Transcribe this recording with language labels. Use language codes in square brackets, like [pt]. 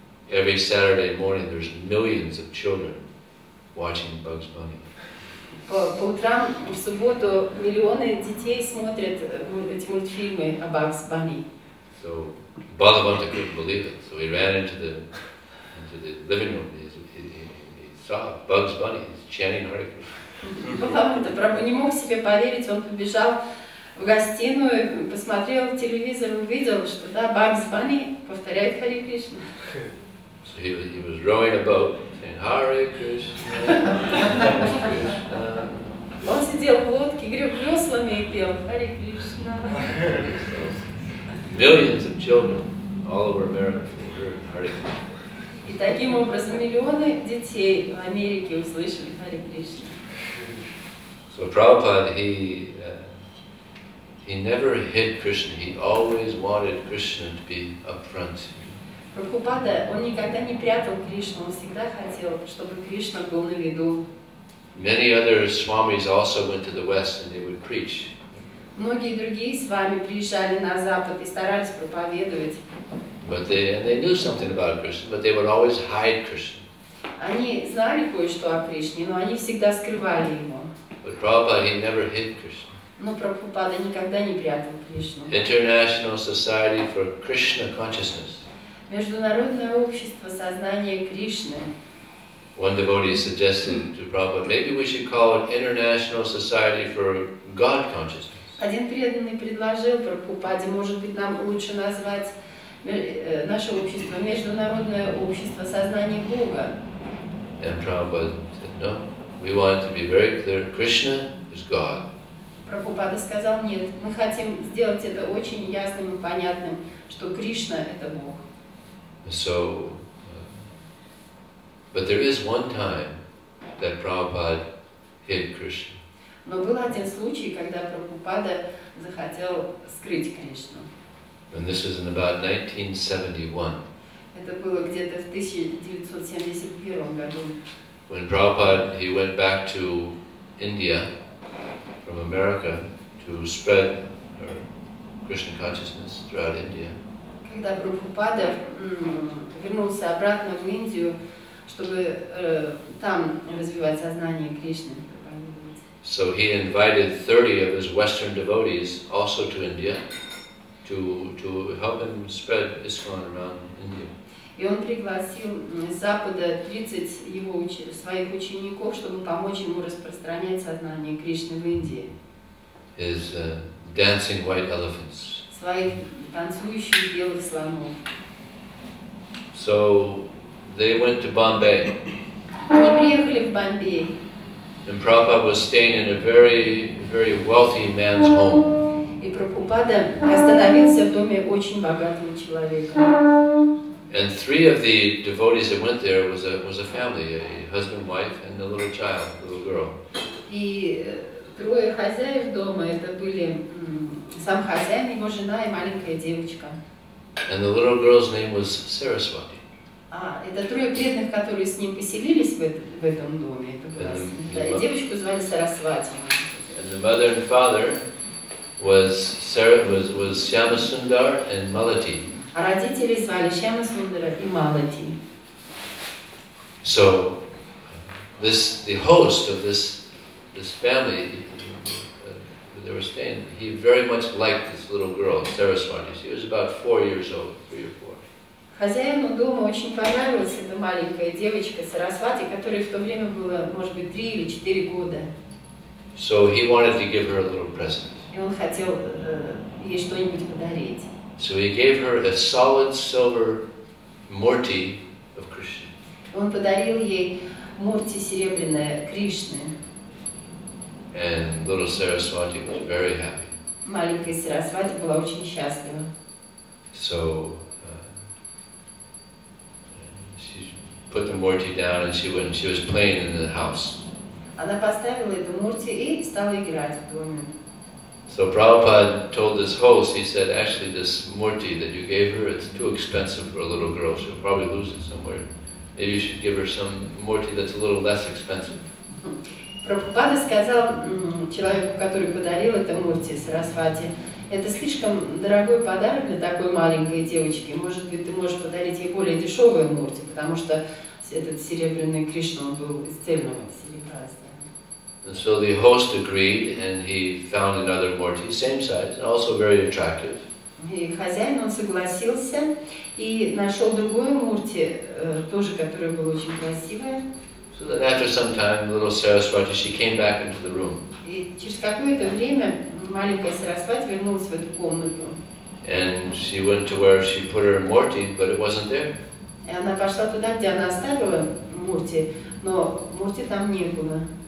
[en] Every Saturday morning there's millions of children watching Bugs Bunny. [ru] По утрам в субботу миллионы детей смотрят эти мультфильмы о Bugs Bunny. [en] So Bhagavata couldn't believe it, so he ran into the living room. He saw Bugs Bunny chanting Hare Krishna. [ru] Бхагавата Прабху не мог себе поверить, он побежал в гостиную, посмотрел телевизор, увидел, что да, Bugs Bunny повторяет Харе Кришна. [en] So he was rowing a boat, saying Hare Krishna. [ru] Он сидел в лодке, греб веслами и пел Харе Кришна. [en] Millions of children all over America heard Hare Krishna. [ru] И таким образом миллионы детей в Америке услышали Харе Кришна. [en] So Prabhupada, he never hid Krishna. He always wanted Krishna to be up front. [ru] Прабхупада, он никогда не прятал Кришну, он всегда хотел, чтобы Кришна был на виду. [en] Many other swamis also went to the west and they would preach. [ru] Многие другие с вами приезжали на Запад и старались проповедовать. [en] But they knew something about Krishna, but they would always hide Krishna. [ru] Они знали кое-что о Кришне, но они всегда скрывали его. [en] But Prabhupada, he never hid Krishna. [ru] Но Прабхупада никогда не прятал Кришну. [en] International Society for Krishna Consciousness. [ru] Международное общество сознания Кришны. [en] One devotee suggested to Prabhupada, maybe we should call it International Society for God Consciousness. [ru] Один преданный предложил Прабхупаде, может быть, нам лучше назвать наше общество Международное общество сознания Бога. [en] And Prabhupada said, no, we want it to be very clear, Krishna is God. [ru] Прабхупада сказал, нет, мы хотим сделать это очень ясным и понятным, что Кришна – это Бог. [en] So, but there is one time that Prabhupada hid Krishna. [ru] Но был один случай, когда Прабхупада захотел скрыть Кришну. [en] And this was in about 1971. [ru] Это было где-то в 1971 году. [en] When Prabhupada, he went back to India from America to spread Krishna consciousness throughout India. [ru] Когда Прабхупада вернулся обратно в Индию, чтобы там развивать сознание Кришны. [en] So he invited 30 of his Western devotees also to India to help him spread ISKCON around India. [ru] И он пригласил с Запада 30 своих учеников, чтобы помочь ему распространять сознание Кришны в Индии. [en] His dancing white elephants. [ru] Своих танцующих белых слонов. [en] So they went to Bombay. [ru] Они приехали в Бомбей. [en] And Prabhupada was staying in a very, very wealthy man's home. [ru] И Прабхупада остановился в доме очень богатого человека. [en] And 3 of the devotees that went there was a family, a husband, wife, and a little child, a little girl. [ru] И 3 хозяев дома, это были сам хозяин, его жена и маленькая девочка. [en] And the little girl's name was Saraswati. [ru] Это 3 преданных, которые с ним поселились в этом доме. Это была, и девочку звали Сарасвати. [en] And the mother and father was Shyamasundar and Malati. [ru] А родители звали Шьямасундара и Малати. [en] So, the host of this family, they were staying, he very much liked this little girl, Saraswati. She was about 4 years old, 3 or 4. [ru] Хозяину дома очень понравилась эта маленькая девочка Сарасвати, которой в то время было, может быть, 3 или 4 года. [en] So he wanted to give her a little present. [ru] И он хотел ей что-нибудь подарить. [en] So he gave her a solid silver murti of Krishna. [ru] Он подарил ей мурти серебряное Кришны. [en] And little Saraswati was very happy. [ru] Маленькая Сарасвати была очень счастлива. [en] So she put the murti down and she was playing in the house. [ru] Она поставила эту мурти и стала играть в доме. [en] So Prabhupada told this host, he said, actually this murti that you gave her, it's too expensive for a little girl. She'll probably lose it somewhere. Maybe you should give her some murti that's a little less expensive. [ru] Прабхупада сказал человеку, который подарил это мурти Сарасвати, это слишком дорогой подарок для такой маленькой девочки. Может быть, ты можешь подарить ей более дешевую мурти, потому что этот серебряный Кришна, он был из цельного серебра. [en] And so the host agreed, and he found another murti, same size, and also very attractive. [ru] И хозяин, он согласился и нашел другое мурти, тоже, которое было очень красивое. [en] So then after some time, little Saraswati, she came back into the room. [ru] И через какое-то время маленькая Сарасвати вернулась в эту комнату. [en] And she went to where she put her murti, but it wasn't there. [ru] И она пошла туда, где она оставила мурти, но мурти там не было.